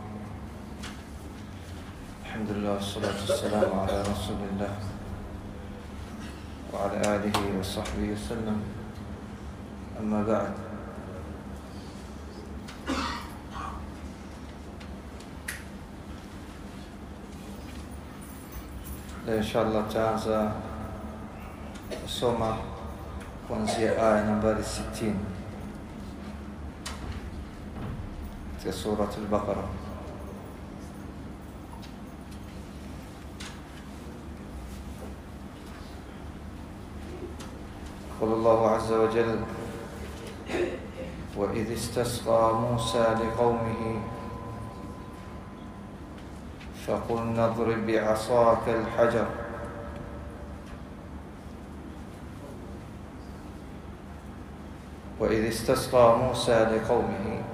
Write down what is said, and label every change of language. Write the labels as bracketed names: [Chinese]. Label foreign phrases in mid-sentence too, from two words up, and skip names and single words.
[Arabic] الحمد لله والصلاة والسلام على رسول الله وعلى آله وصحبه وسلم. أما بعد، إن شاء الله تعالى [Swahili] soma kuanzia aya nambari 60 katika sura al-Baqarah. [Arabic] قال الله عز وجل: وإذ استسقى موسى لقومه فقلنا اضرب بعصاك الحجر وإذ استسقى موسى لقومه.